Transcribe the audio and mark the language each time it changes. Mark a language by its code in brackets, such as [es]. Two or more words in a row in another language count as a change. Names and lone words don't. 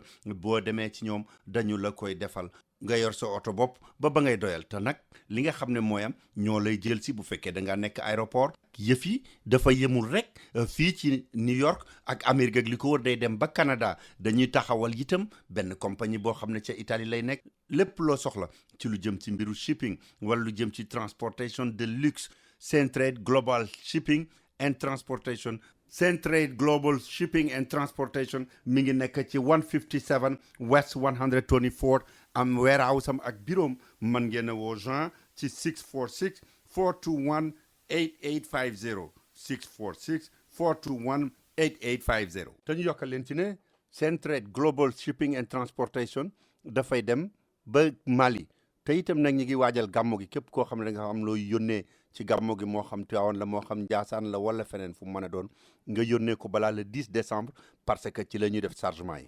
[wo] boo demee ci ñoom dañu la koy defal nga yor sa oto bopp ba ngay doyal te nag li nga xam ne mooy am ñoo lay jël si bu fekkee da ngaa nekk aéroport yëf yi dafa yemul rek fii ci New York ak Amérique ak li ko wër day dem ba Canada dañuy taxawal itam benn compagnie boo xam ne ca Italie lay nekk lépp loo soxla ci lu jëm ci mbiru shipping wala lu jëm ci [fr] transportation de luxe [wo] Centrade Global Shipping and Transportation Centrade Global Shipping and Transportation mi ngi nekk ci 157 West 124 am warehouse am ak bureau man ngeen a woo Jean ci 646 421 8850 646 421 8850 te ñu yokkal leen ci ne Centrade Global Shipping and Transportation dafay dem ba Mali te itam nag ñi ngi waajal gàmmo gi képp koo xam ne da nga am looy yónnee ci gàmmo gi moo xam Tivaouane la moo xam Ndiassane la wala feneen fu mu mën a doon nga yónnee ko balaa le 10 décembre [fr] parce que [wo] ci la ñuy def chargement yi.